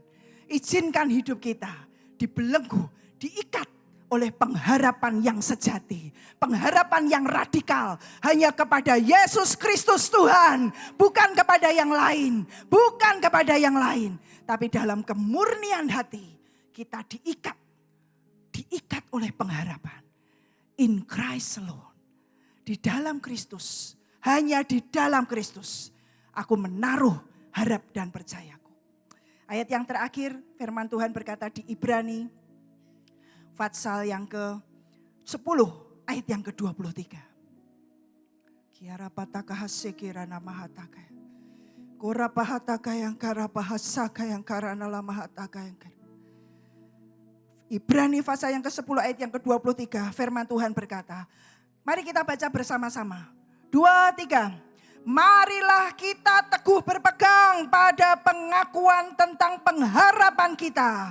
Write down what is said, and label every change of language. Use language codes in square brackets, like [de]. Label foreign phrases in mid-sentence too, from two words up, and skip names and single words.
[id] Izinkan hidup kita dibelenggu, diikat oleh pengharapan yang sejati. Pengharapan yang radikal hanya kepada Yesus Kristus Tuhan. Bukan kepada yang lain. Bukan kepada yang lain. Tapi dalam kemurnian hati kita diikat oleh pengharapan. [en] In Christ alone. [id] Di dalam Kristus. Hanya di dalam Kristus. Aku menaruh harap dan percayaku. Ayat yang terakhir firman Tuhan berkata di Ibrani pasal yang ke-10 ayat yang ke-23. Kiara pataka hasekira namahataka. Kora pahataka yang kara pahasaka yang karana lamahataka yang kara. Ibrani pasal yang ke-10 ayat yang ke-23 firman Tuhan berkata. Mari kita baca bersama-sama. 2, 3. Marilah kita teguh berpegang pada pengakuan tentang pengharapan kita.